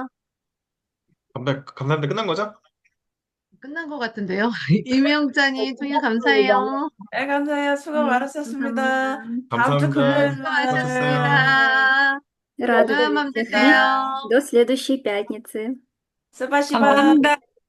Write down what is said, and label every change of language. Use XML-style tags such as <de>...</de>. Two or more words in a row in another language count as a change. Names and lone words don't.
<ko>감사합니다. 끝난 거죠? 끝난 것 같은데요. 이명자님, 총장 끝났습니다. 감사해요. 네, 감사해요. 수고 네, 많으셨습니다. 감사합니다. 다음 주 감사합니다. 금요일 수고하셨어요. 날. 수고하셨습니다.</ko> <ru>Рада</ru> <ko>좋은</ko> <ru>была</ru> <ko>밤</ko> <ru>всех видеть.</ru> <ko>되세요.</ko> <ru>До следующей пятницы. 스바시바.</ru> <ko>감사합니다.</ko>